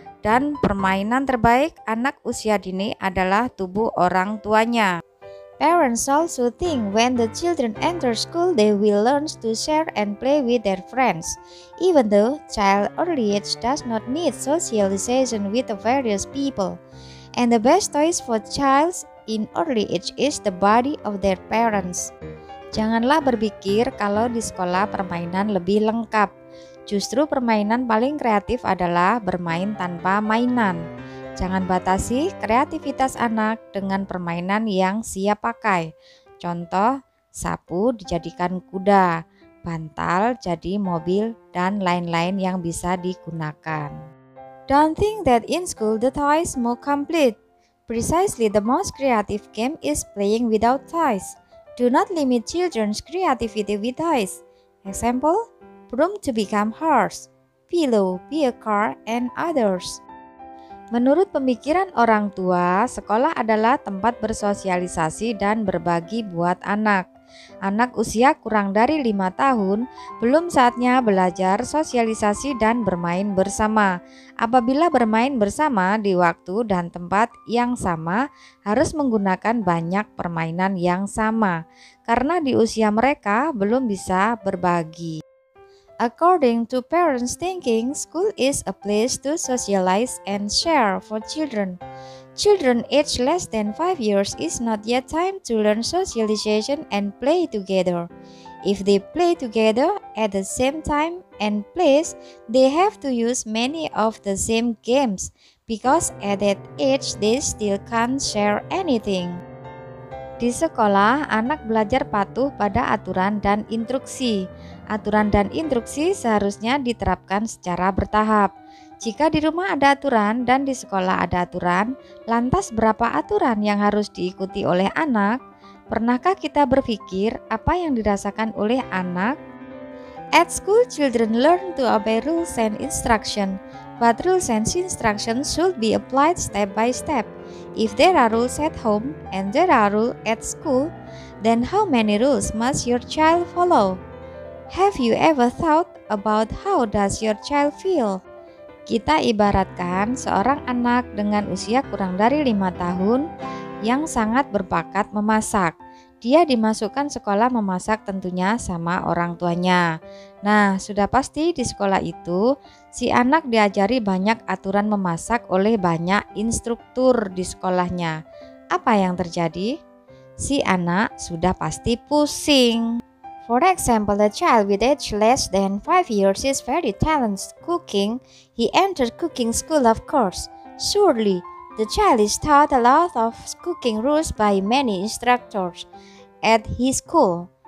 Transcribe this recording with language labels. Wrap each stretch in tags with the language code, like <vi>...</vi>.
<id>Dan permainan terbaik anak usia dini adalah tubuh orang tuanya.</id> <en>Parents also think when the children enter school they will learn to share and play with their friends, even though child early age does not need socialization with the various people. And the best toys for child in early age is the body of their parents.</en> <id>Janganlah berpikir kalau di sekolah permainan lebih lengkap. Justru permainan paling kreatif adalah bermain tanpa mainan. Jangan batasi kreativitas anak dengan permainan yang siap pakai. Contoh, sapu dijadikan kuda, bantal jadi mobil, dan lain-lain yang bisa digunakan.</id> <en>Don't think that in school the toys more complete. Precisely, the most creative game is playing without toys. Do not limit children's creativity with toys. Example, broom to become horse, pillow, be a car, and others.</en> <id>Menurut pemikiran orang tua, sekolah adalah tempat bersosialisasi dan berbagi buat anak. Anak usia kurang dari 5 tahun belum saatnya belajar sosialisasi dan bermain bersama. Apabila bermain bersama di waktu dan tempat yang sama, harus menggunakan banyak permainan yang sama, karena di usia mereka belum bisa berbagi.</id> <en>According to parents' thinking, school is a place to socialize and share for children. Children aged less than 5 years is not yet time to learn socialization and play together. If they play together at the same time and place, they have to use many of the same games because at that age they still can't share anything.</en> <id>Di sekolah, anak belajar patuh pada aturan dan instruksi. Aturan dan instruksi seharusnya diterapkan secara bertahap. Jika di rumah ada aturan dan di sekolah ada aturan, lantas berapa aturan yang harus diikuti oleh anak? Pernahkah kita berpikir apa yang dirasakan oleh anak?</id> <en>At school, children learn to obey rules and instruction, but rules and instructions should be applied step by step. If there are rules at home and there are rules at school, then how many rules must your child follow? Have you ever thought about how does your child feel?</en> <id>Kita ibaratkan seorang anak dengan usia kurang dari 5 tahun yang sangat berbakat memasak. Dia dimasukkan sekolah memasak tentunya sama orang tuanya. Nah, sudah pasti di sekolah itu si anak diajari banyak aturan memasak oleh banyak instruktur di sekolahnya. Apa yang terjadi? Si anak sudah pasti pusing.</id> <en>For example, a child with age less than 5 years is very talented cooking. He entered cooking school, of course. Surely, the child is taught a lot of cooking rules by many instructors at his school.</en>